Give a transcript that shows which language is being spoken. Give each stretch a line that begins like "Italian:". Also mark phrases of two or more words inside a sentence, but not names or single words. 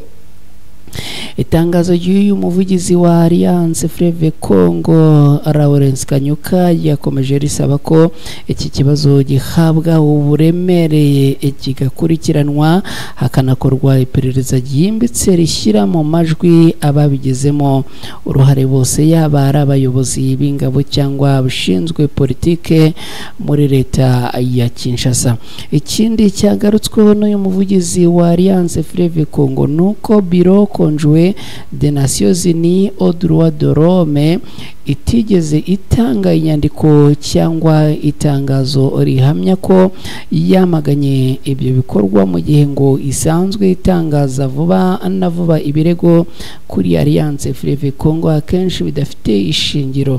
Kinyarwanda: Itangazo ry'uyu muvugizi wa Alliance Fleuve Congo Lawrence Kanyuka yakomeje risaba ko iki kibazo gihabwa uburemere kigakurikiranwa, hakanakorwa iperereza ryimbitse rishyira mu majwi ababigezemo uruhare bose, yaba ari abayobozi b'ingabo cyangwa abashinzwe politike muri leta ya Kinshasa. Ikindi cyagarutsweho n'uyu muvugizi wa Alliance Fleuve Congo nuko Bureau Conjoint des Nations Unies aux droits de l'homme itigeze itanga inyandiko cyangwa itangazo rihamya ko yamaganye ibyo bikorwa, mu gihe ngo isanzwe itangaza vuba na vuba ibirego kuri Alliance Fleuve Congo akenshi bidafite ishingiro.